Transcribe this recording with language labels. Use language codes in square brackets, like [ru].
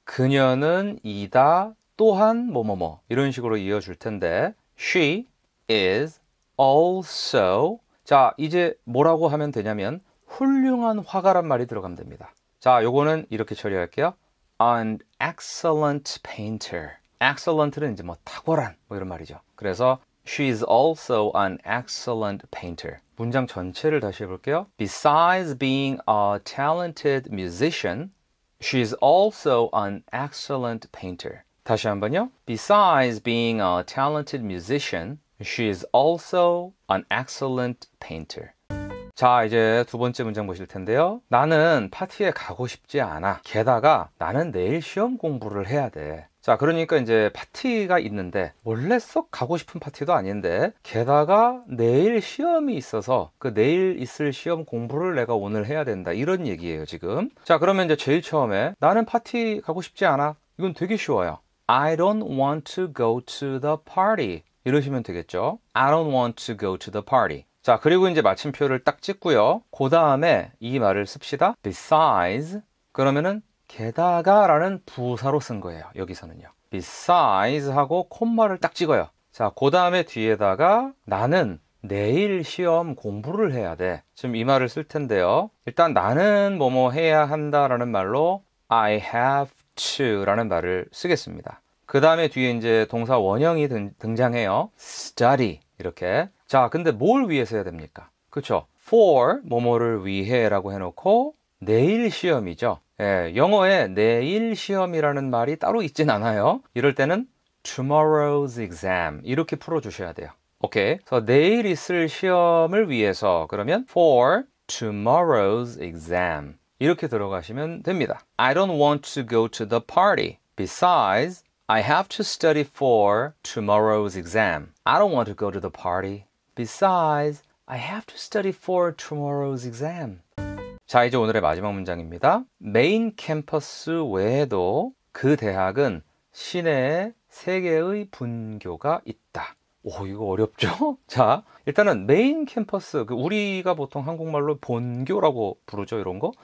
[ko] 그녀는 이다 또한 뭐뭐뭐 이런 식으로 이어줄 텐데, [en] she is also [ko] 자, 이제 뭐라고 하면 되냐면 훌륭한 화가란 말이 들어가면 됩니다. 자, 요거는 이렇게 처리할게요. [en] An excellent painter. [ko] excellent는 이제 뭐 탁월한 뭐 이런 말이죠. 그래서 [en] she is also an excellent painter. [ko] 문장 전체를 다시 해볼게요. [en] Besides being a talented musician, she is also an excellent painter. [ko] 다시 한번요. [en] Besides being a talented musician, she is also an excellent painter. [ko] 자, 이제 두 번째 문장 보실 텐데요. 나는 파티에 가고 싶지 않아. 게다가 나는 내일 시험 공부를 해야 돼. 자, 그러니까 이제 파티가 있는데 원래 썩 가고 싶은 파티도 아닌데 게다가 내일 시험이 있어서 그 내일 있을 시험 공부를 내가 오늘 해야 된다. 이런 얘기예요, 지금. 자, 그러면 이제 제일 처음에 나는 파티 가고 싶지 않아. 이건 되게 쉬워요. [en] I don't want to go to the party. [ko] 이러시면 되겠죠. [en] I don't want to go to the party. [ko] 자, 그리고 이제 마침표를 딱 찍고요. 그 다음에 이 말을 씁시다. [en] Besides. [ko] 그러면은 게다가 라는 부사로 쓴 거예요. 여기서는요. Besides 하고 콤마를 딱 찍어요. 자, 그 다음에 뒤에다가 나는 내일 시험 공부를 해야 돼. 지금 이 말을 쓸 텐데요. 일단 나는 뭐뭐 해야 한다라는 말로 [en] I have to [ko] 라는 말을 쓰겠습니다. 그 다음에 뒤에 이제 동사 원형이 등장해요. Study 이렇게. 자, 근데 뭘 위해서 해야 됩니까? 그쵸? For 뭐뭐를 위해 라고 해놓고 내일 시험이죠. 예, 영어에 내일 시험이라는 말이 따로 있진 않아요. 이럴 때는 [en] tomorrow's exam [ko] 이렇게 풀어주셔야 돼요. 오케이. 그래서 내일 있을 시험을 위해서 그러면 [en] for tomorrow's exam [ko] 이렇게 들어가시면 됩니다. [en] I don't want to go to the party. Besides, I have to study for tomorrow's exam. I don't want to go to the party. Besides, I have to study for tomorrow's exam. [ko] 자, 이제 오늘의 마지막 문장입니다. 메인 캠퍼스 외에도 그 대학은 시내에 3개의 분교가 있다. 오, 이거 어렵죠? 자, 일단은 메인 캠퍼스, 우리가 보통 한국말로 본교라고 부르죠, 이런 거.